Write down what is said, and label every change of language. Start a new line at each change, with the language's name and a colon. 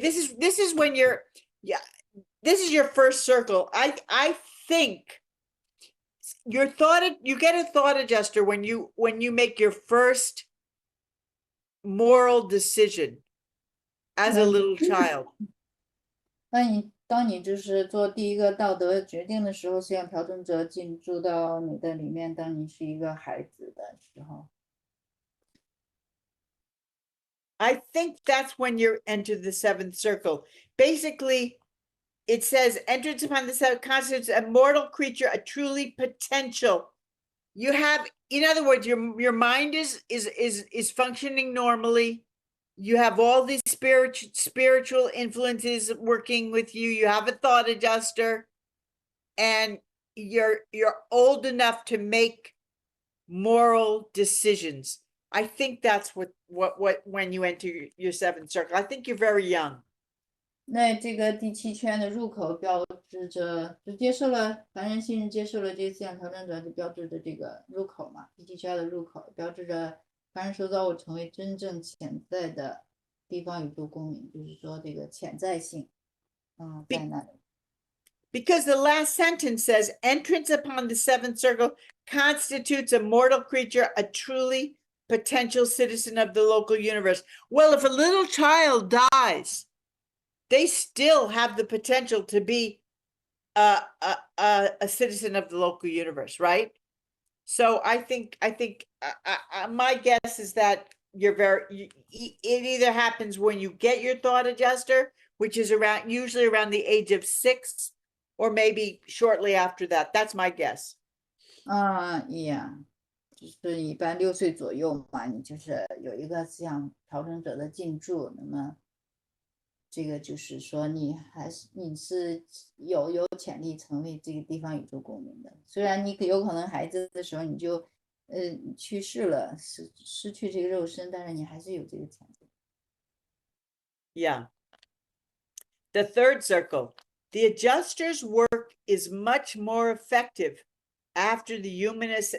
English: This is when you're, yeah, this is your first circle. I think you get a thought adjuster when you make your first moral decision as a little child.
Chinese: 当你就是做第一个道德决定的时候，是让调整者进驻到你的里面。当你是一个孩子的时候。
English: I think that's when you enter the 7th circle. Basically, it says entrance upon the 7th constitutes a mortal creature, a truly potential. You have, in other words, your mind is functioning normally. You have all these spiritual influences working with you. You have a thought adjuster, and you're old enough to make moral decisions. I think that's what when you enter your 7th circle. I think you're very young.
Chinese: 那这个第7圈的入口标志着，就接受了凡人信任，接受了这思想调整者，就标志着这个入口嘛。第7圈的入口标志着凡人受造物成为真正潜在的地方宇宙公民，就是说这个潜在性，在那里。
English: Because the last sentence says, entrance upon the seventh circle constitutes a mortal creature, a truly potential citizen of the local universe. Well, if a little child dies, they still have the potential to be a citizen of the local universe, right? So I think my guess is that it either happens when you get your thought adjuster, which is usually around the age of 6, or maybe shortly after that. That's my guess. Yeah，
Chinese: 就是一般6岁左右嘛，你就是有一个思想调整者的进驻，那么这个就是说你是有潜力成为这个地方宇宙公民的，虽然你有可能孩子的时候你就去世了，失去这个肉身，但是你还是有这个潜力。
English: Yeah. The third circle. The adjuster's work is much more effective after the humanist.